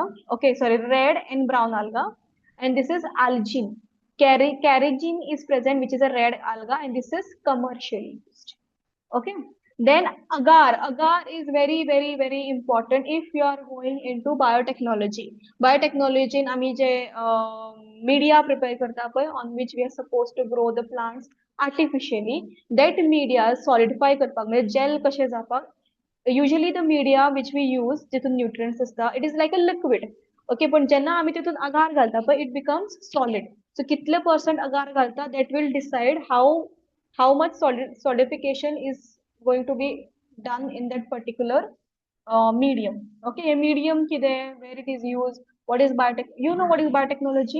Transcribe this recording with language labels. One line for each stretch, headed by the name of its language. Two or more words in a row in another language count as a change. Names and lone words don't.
English: Okay, sorry, red and brown alga. And this is algin. Carrageen is present, which is a red alga, and this is commercially used. Okay, then agar is very very very important if you are going into biotechnology
Konkani: आम्ही जे media prepare करता पळय
English: on which we are supposed to grow the plants artificially, that media solidify
Konkani: करपाक म्हणजे gel कशे जावपाक.
English: Usually the media which we use जिथून nutrients असता it is like a liquid.
Konkani: Okay, पण जेन्ना आम्ही तितून agar घालता पळय
English: it becomes solid. So
Konkani: कितले percent agar घालता
English: that will decide how much solidification is going to be done in that particular medium. Okay, a medium kide, where it is used, what is biotech, you know what is biotechnology?